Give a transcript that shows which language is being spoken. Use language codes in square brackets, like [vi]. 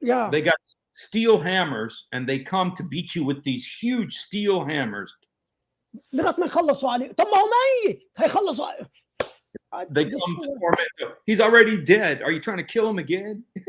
[en] They got steel hammers, and they come to beat you with these huge steel hammers. [ar] لغاية ما يخلصوا عليه. طب ما هو ميت، هيخلصوا عليه. [en] They come to torment him. He's already dead. Are you trying to kill him again?